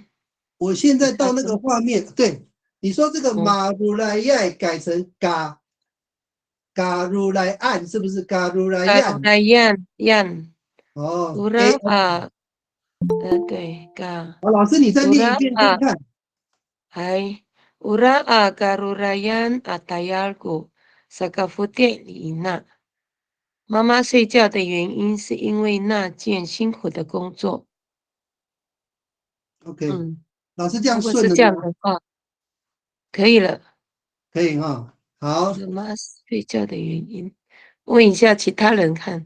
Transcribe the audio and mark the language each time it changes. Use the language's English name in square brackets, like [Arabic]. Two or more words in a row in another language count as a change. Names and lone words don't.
[Chinese] 我现在到那个画面，对你说这个马鲁莱亚改成嘎鲁莱岸是不是？嘎鲁莱亚对老师你再念一遍看看。 [Amis] garurayan atayargu sakafutie ina。 [Chinese] 妈妈睡觉的原因是因为那件辛苦的工作。 OK， 老师这样如果顺了是这样吗？的话，可以了。可以哈。好，什么睡觉的原因？问一下其他人看。